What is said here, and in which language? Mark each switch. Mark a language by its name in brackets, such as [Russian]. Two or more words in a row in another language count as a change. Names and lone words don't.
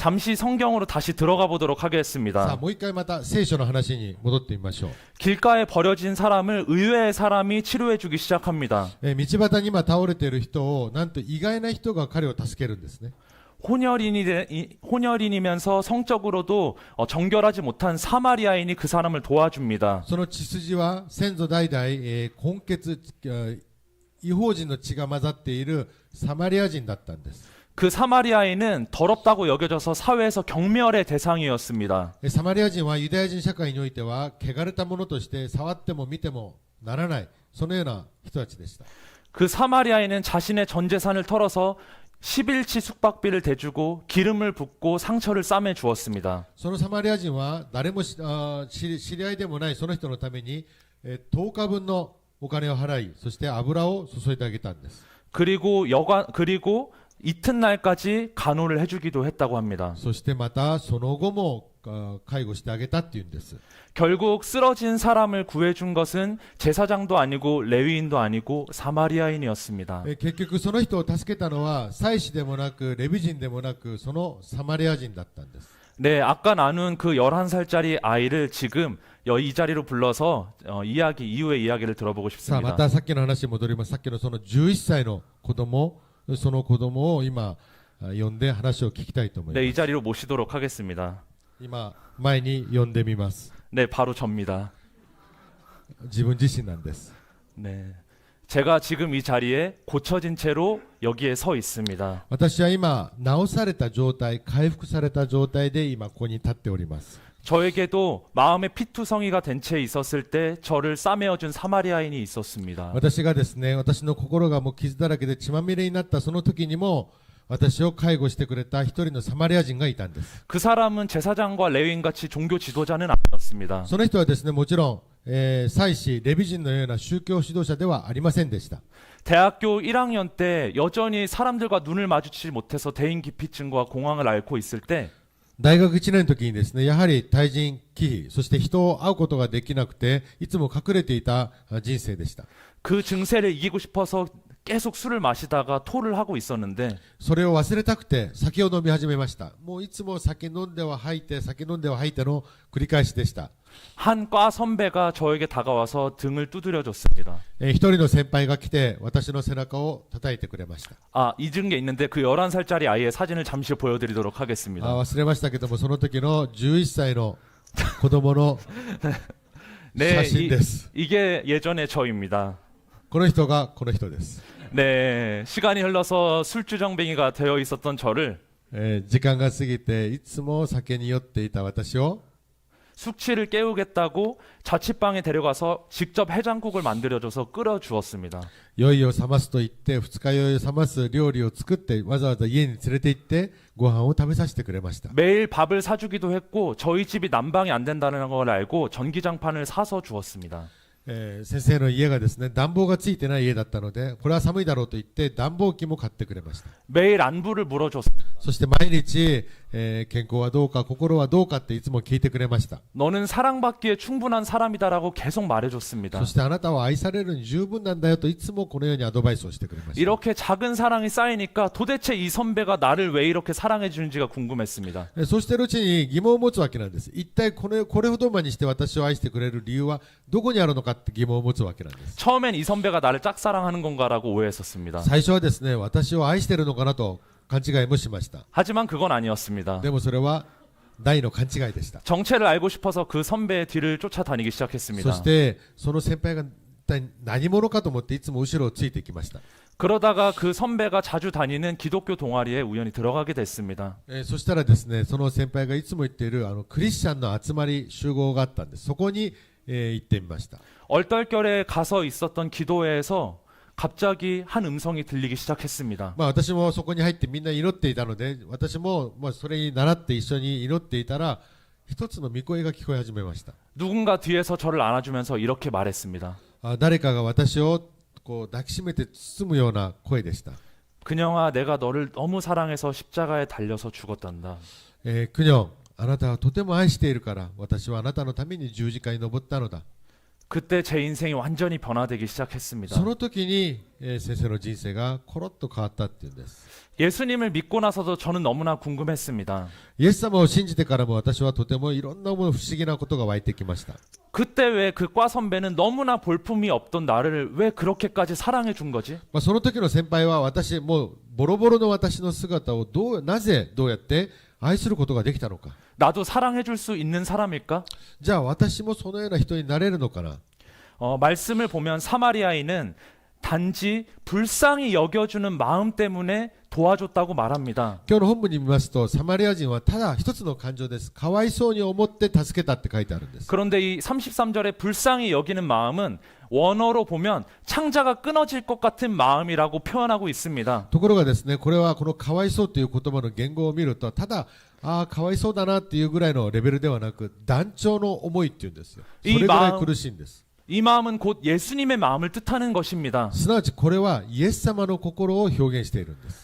[Korean] 잠시 성경으로 다시 들어가 보도록 [Japanese] さあ [Korean] 하겠습니다. [Japanese] もう一回また聖書の話に戻ってみましょう。 [Korean] 길가에 버려진 사람을 의외의 사람이 치료해 주기 시작합니다. [Japanese] 道端に今倒れている人をなんと意外な人が彼を助けるんですね。 [Korean] 혼혈인이면서 성적으로도 정결하지 못한 사마리아인이 그 사람을 도와줍니다. [Japanese] その血筋は先祖代々、混血異邦人の血が混ざっているサマリア人だったんです。 [Korean] 그 사마리아인은 더럽다고 여겨져서 사회에서 경멸의 대상이었습니다. [Japanese] サマリア人はユダヤ人社会においては汚れたものとして触っても見てもならない、そのような人たちでした。 [Korean] 그 사마리아인은 자신의 전 재산을 털어서 11치 숙박비를 대주고 기름을 붓고 상처를 싸매 주었습니다. [Japanese] そのサマリア人は誰も知り合いでもないその人のために10日分のお金を払い、そして油を注いであげたんです。 [Korean] 그리고 이튿날까지 간호를 해주기도 했다고 합니다. [Japanese] そしてまたその後も介護してあげたっていうんです。 [Korean] 결국 쓰러진 사람을 구해준 것은 제사장도 아니고 레위인도 아니고 사마리아인이었습니다. [Japanese] 結局その人を助けたのは祭司でもなくレビ人でもなくそのサマリア人だったんです。 [Korean] 네, 아까 나눈 그 11살짜리 아이를 지금 이 자리로 불러서 이후의 이야기를 들어보고 [Japanese] さあま [Korean] 싶습니다. [Japanese] たさっきの話に戻ります。さっきのその11歳の子供、その子供を今呼んで話を聞きたいと思いま [Korean] 네, [Japanese] す。 [Korean] 이 자리로 모시도록 하겠습니다. [Japanese] 今前に呼んでみます。 [Korean] 네, 바로 접니다. [Japanese] 自分自身なんです。 [Korean] 네. 제가 지금 이 자리에 고쳐진 채로 여기에 서 있습니다. [Japanese] 私は今治された状態、回復された状態で今ここに立っております。 [Korean] 저에게도 마음의 피투성이가 된 채 있었을 때 저를 싸매어준 사마리아인이 있었습니다. [Japanese] 私がですね、私の心がもう傷だらけで血まみれになったその時にも私を介護してくれた一人のサマリア人がいたんです。 [Korean] 그 사람은 제사장과 레위인같이 종교 지도자는 아니었습니다. [Japanese] その人はですね、もちろん、 祭司、レビ人のような宗教指導者ではありませんでした。 [Korean] 대학교 1학년 때 여전히 사람들과 눈을 마주치지 못해서 대인기피증과 공황을 앓고 있을 때 [Japanese] 大学1年の時にですね、やはり対人忌避、そして人を会うことができなくて、いつも隠れていた人生でした。 [Korean] 그 증세를 이기고 싶어서 계속 술을 마시다가 토를 하고 있었는데 [Japanese] それを忘れたくて酒を飲み始めました。もういつも酒飲んでは吐いて、酒飲んでは吐いての繰り返しでした。 [Korean] 한 과 선배가 저에게 다가와서 등을 두드려 줬습니다. [Japanese] 一人の先輩が来て私の背中を叩いてくれました。 [Korean] 아, 잊은 게 있는데 그 11살짜리 아이의 사진을 잠시 보여드리도록 하겠습니다. [Japanese] 忘れましたけども、その時の11歳の子供の [Korean] 네, [Japanese] 写真です。 [Korean] 이게 예전의 저입니다. [Japanese] この人がこの人です。 [Korean] 네, 시간이 흘러서 술주정뱅이가 되어 있었던 저를 [Japanese] 時間が過ぎていつも酒に酔っていた私を [Korean] 숙취를 깨우겠다고 자취방에 데려가서 직접 해장국을 만들어줘서 끓여주었습니다. [Japanese] 酔いを覚ますと言って二日酔いを覚ます料理を作ってわざわざ家に連れて行ってご飯を食べさせてくれました。 [Korean] 매일 밥을 사주기도 했고 저희 집이 난방이 안 된다는 걸 알고 전기장판을 사서 주었습니다. [Japanese] 先生の家がですね、暖房がついてない家だったので、これは寒いだろうと言って暖房機も買ってくれました。 [Korean] 매일 안부를 물어줬습니다. [Japanese] そして毎日、健康はどうか心はどうかっていつも聞いてくれました。 [Korean] 너는 사랑받기에 충분한 사람이다라고 계속 말해줬습니다. [Japanese] そしてあなたは愛されるに十分なんだよといつもこのようにアドバイスをしてくれました。 [Korean] 이렇게 작은 사랑이 쌓이니까 도대체 이 선배가 나를 왜 이렇게 사랑해 주는지가 궁금했습니다. [Japanese] そうしているうちに疑問を持つわけなんです。一体これほどまにして私を愛してくれる理由はどこにあるのかって疑問を持つわけなんです。 [Korean] 처음엔 이 선배가 나를 짝사랑하는 건가라고 오해했었습니다. [Japanese] 最初はですね、私を愛しているのかなと勘違いもしました。 [Korean] 하지만 그건 아니었습니다. [Japanese] でもそれは大の勘違いでした。 [Korean] 정체를 알고 싶어서 그 선배의 뒤를 쫓아다니기 [Japanese] そ [Korean] 시작했습니다. [Japanese] してその先輩が一体何者かと思っていつも後ろをついてきました。 [Korean] 그러다가 그 선배가 자주 다니는 기독교 동아리에 우연히 들어가게 됐습니다. [Japanese] そしたらですね、その先輩がいつも言っているクリスチャンの集まり集合があったんです。そこに、行ってみました。 [Korean] 얼떨결에 가서 있었던 기도회에서 갑자기 한 음성이 들리기 시작했습니다. [Japanese] 私もそこに入ってみんな祈っていたので、私もそれに倣って一緒に祈っていたら一つの御声が聞こえ始めました。 [Korean] 누군가 뒤에서 저를 안아주면서 이렇게 말했습니다. [Japanese] 誰かが私をこう抱きしめて包むような声でした。 [Korean] 그녀아, 내가 너를 너무 사랑해서 십자가에 달려서 죽었단다. [Japanese] クニョン、あなたはとても愛しているから私はあなたのために十字架に登ったのだ。 [Korean] 그때 제 인생이 완전히 변화되기 시작했습니다. [Japanese] その時に、先生の人生がコロッと変わったっていうんです。 [Korean] 예수님을 믿고 나서도 저는 너무나 궁금했습니다. [Japanese] イエス様を信じてからも私はとてもいろんな不思議なことが湧いてきました。 [Korean] 그때 왜 그 과 선배는 너무나 볼품이 없던 나를 왜 그렇게까지 사랑해 준 거지? [Japanese] その時の先輩は私もうボロボロの私の姿をなぜどうやって愛することができたのか。 [Korean] 나도 사랑해 줄 수 있는 사람일까? [Japanese] じゃあ私もそのような人になれるのかな。 [Korean] 말씀을 보면 사마리아인은 단지 불쌍히 여겨주는 마음 때문에 도와줬다고 말합니다. [Japanese] 今日の本文に見ますと、サマリア人はただ一つの感情です。かわいそうに思って助けたって書いてあるんです。 [Korean] 그런데 이 33절에 불쌍히 여기는 마음은 원어로 보면 창자가 끊어질 것 같은 마음이라고 표현하고 있습니다. [Japanese] ところがですね、これはこのかわいそうという言葉の言語を見ると、ただかわいそうだなっていうぐらいのレベルではなく、断腸の思いっていうんですよ。それぐらい苦しいんです。 [Korean] 이 마음은 곧 예수님의 마음을 뜻하는 것입니다. [Japanese] すなわちこれはイエス様の心を表現しているんです。